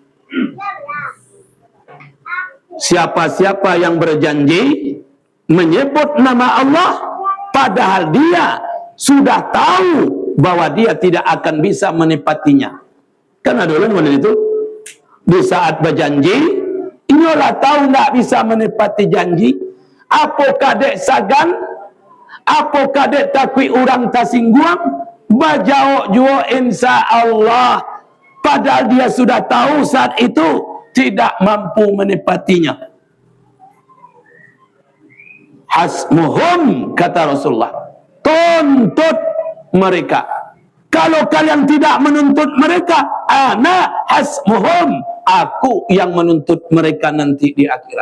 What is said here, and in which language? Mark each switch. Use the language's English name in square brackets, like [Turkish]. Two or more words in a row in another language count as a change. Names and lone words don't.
[Indonesian] Siapa-siapa yang berjanji menyebut nama Allah, padahal dia sudah tahu bahwa dia tidak akan bisa menepatinya. Kan ada orang model itu. Di saat berjanji, inilah tahu tidak bisa menepati janji. [Minangkabau] Apakah dek sagan? Apakah dek takwi orang tasingguang? Bajau jua [Arabic] insya Allah. [Indonesian] Padahal dia sudah tahu saat itu tidak mampu menepatinya. Hasmuhum, kata Rasulullah, tuntut mereka, Kalau kalian tidak menuntut mereka, [Arabic] ana hasmuhum, [Indonesian] aku yang menuntut mereka nanti di akhirat.